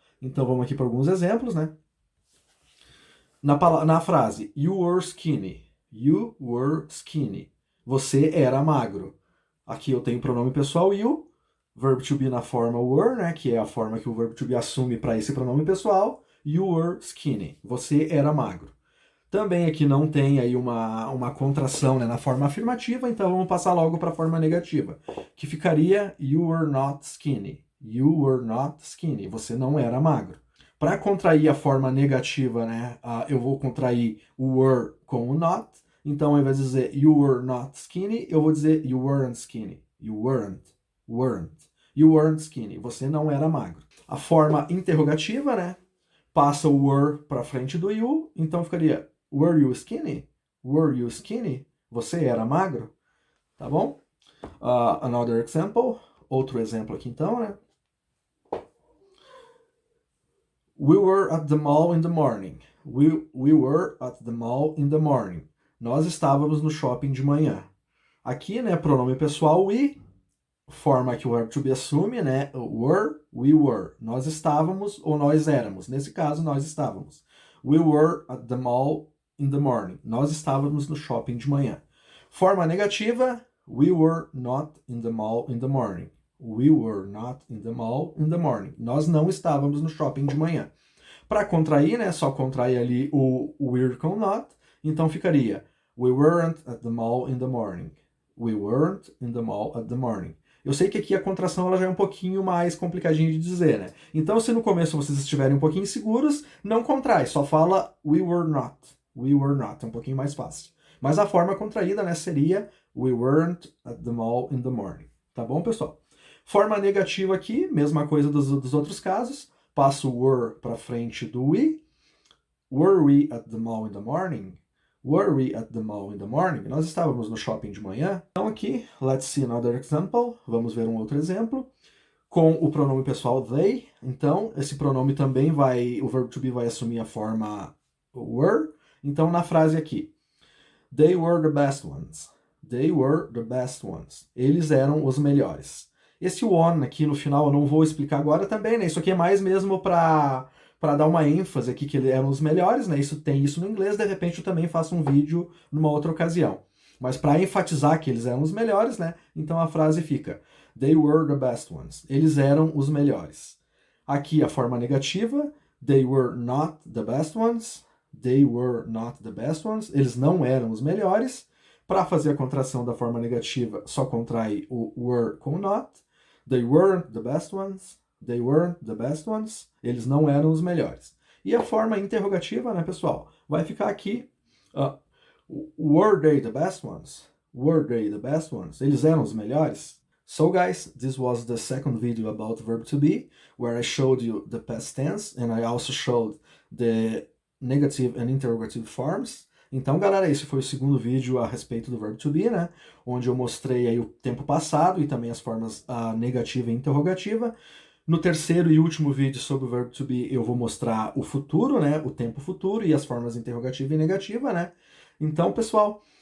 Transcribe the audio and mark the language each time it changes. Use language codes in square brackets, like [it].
[pt] Então vamos aqui para alguns exemplos, né? Na frase [en] you were skinny. You were skinny. [pt] Você era magro. Aqui eu tenho o pronome pessoal you, verbo to be na forma were, né, que é a forma que o verbo to be assume para esse pronome pessoal. [en] You were skinny. [pt] Você era magro. Também aqui não tem aí uma contração, né, na forma afirmativa, então vamos passar logo para a forma negativa, que ficaria [en] you were not skinny. You were not skinny. [pt] Você não era magro. Para contrair a forma negativa, né, eu vou contrair o were com o not. Então, ao invés de dizer [en] you were not skinny, [pt] eu vou dizer [en] you weren't skinny. You weren't. You weren't skinny. [pt] Você não era magro. A forma interrogativa, né, passa o were para frente do you, então ficaria [en] were you skinny? Were you skinny? [pt] Você era magro? Tá bom? [en] Another example. [pt] Outro exemplo aqui então, né? [en] We were at the mall in the morning. We were at the mall in the morning. [pt] Nós estávamos no shopping de manhã. Aqui, né, pronome pessoal we, forma que o verbo to be assume, né, were, [en] we were. [pt] Nós estávamos ou nós éramos. Nesse caso, nós estávamos. [en] We were at the mall in the morning. [pt] Nós estávamos no shopping de manhã. Forma negativa, [en] we were not in the mall in the morning. We were not in the mall in the morning. [pt] Nós não estávamos no shopping de manhã. Para contrair, né, só contrair ali o were com not, então ficaria [en] we weren't at the mall in the morning. We weren't in the mall at the morning. [pt] Eu sei que aqui a contração ela já é um pouquinho mais complicadinha de dizer, né? Então, se no começo vocês estiverem um pouquinho inseguros, não contrai, só fala [en] we were not. We were not, [pt] é um pouquinho mais fácil. Mas a forma contraída, né, seria [en] we weren't at the mall in the morning. [pt] Tá bom, pessoal? Forma negativa aqui, mesma coisa dos outros casos. Passo o were para frente do we. [en] Were we at the mall in the morning? Were we at the mall in the morning? [pt] Nós estávamos no shopping de manhã. Então aqui, [en] let's see another example. [pt] Vamos ver um outro exemplo. Com o pronome pessoal they. Então, esse pronome também o verbo to be vai assumir a forma were. Então, na frase aqui, [en] they were the best ones. They were the best ones. [pt] Eles eram os melhores. Esse one aqui no final eu não vou explicar agora também, né? Isso aqui é mais mesmo para dar uma ênfase aqui que eles eram os melhores, né? Tem isso no inglês, de repente eu também faço um vídeo numa outra ocasião. Mas para enfatizar que eles eram os melhores, né? Então a frase fica [en] they were the best ones. [pt] Eles eram os melhores. Aqui a forma negativa, [en] they were not the best ones. They were not the best ones. [pt] Eles não eram os melhores. Para fazer a contração da forma negativa, só contrai o were com not. [en] They weren't the best ones. They weren't the best ones. [pt] Eles não eram os melhores. E a forma interrogativa, né, pessoal? Vai ficar aqui. [en] Were they the best ones? Were they the best ones? [pt] Eles eram os melhores? [en] So, guys, this was the second video about verb to be, where I showed you the past tense, and I also showed the negative and interrogative forms. [pt] Então, galera, esse foi o segundo vídeo a respeito do verbo to be, né? Onde eu mostrei aí o tempo passado e também as formas negativa e interrogativa. No terceiro e último vídeo sobre o verbo to be, eu vou mostrar o futuro, né? O tempo futuro e as formas interrogativa e negativa, né? Então, pessoal,